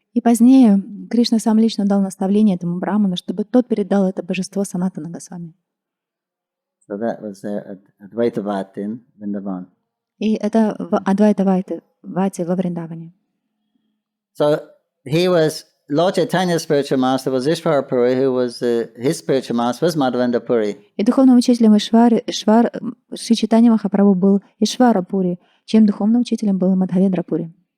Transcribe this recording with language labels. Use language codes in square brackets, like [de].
[ru] И позднее Кришна сам лично дал наставление этому браману, чтобы тот передал это божество Санатана Госвами. [en] So that was their Advaita Vati in Vrindavan. [ru] И это в Адвайта Вати во Вриндаване. [en] So he was Lord Chaitanya's spiritual master was Ishvara Puri, who was his spiritual master was Madhavendra Puri. [ru] И духовным учителем Шри Чайтанья Махапрабху был Ишвара Пури, чьим духовным учителем был Мадхавендра Пури.